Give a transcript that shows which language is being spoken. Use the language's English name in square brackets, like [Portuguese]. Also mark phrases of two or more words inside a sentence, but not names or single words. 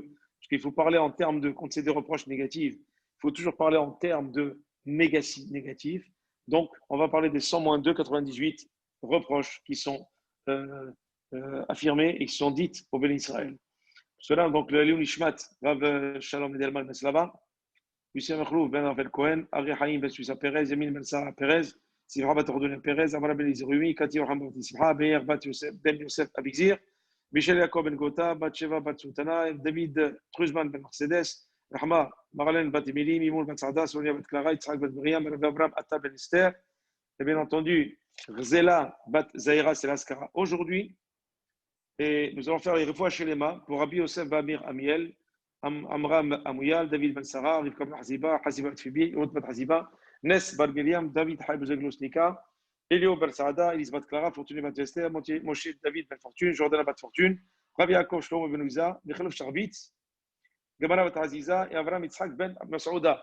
[French] Parce qu'il faut parler en termes de, quand c'est des reproches négatifs, il faut toujours parler en termes de négatifs. Donc, on va parler des 100 moins 2, 98 reproches qui sont affirmées et qui sont dites au Béni Israël. Cela, donc, le Léon Ishmat, Rav Shalom Edelman Meslava, Lucien Machlouf, Ben Ravel Cohen, Ari Haïm, Ben Suissa Perez, Yamin Ben Sarah Perez, Sivra Bat Ordonel Perez, Amara Ben Izerumi, Kati Raham Bat Sivra, Beir Bat Yosef, Ben Yosef Abixir, Michel Yacob Ben Gota, Bat Sheva Bat Sultana, David Truzman Ben Mercedes, Rahma Marlène Bat Emili, Mimoun Bat Sarda, Sonia Bat Clara, Yitzhak Bat Miriam, Ben Abraham Atta Ben Esther, et bien entendu, Rzela Bat Zahira Selaskara aujourd'hui. Et nous allons faire les refouas chez les mains pour Rabbi Yosef Bamir Amiel, Amram Amouyal, David Ben Sarah, Rivka Ben Haziba, Haziba Tfibi, Yot Ben Haziba, Nes Bar Miriam, David Haïb Zeglosnika, Elio Ben Saada, Elis Bat Clara, Fortuné Ben Tester, Moshe David Ben Fortune, Jordan Bat Fortune, Rabbi Yaakov Shlomo Ben Ouza, Michel Sharbitz, Gamara Bat Aziza et Avram Yitzhak Ben Masouda.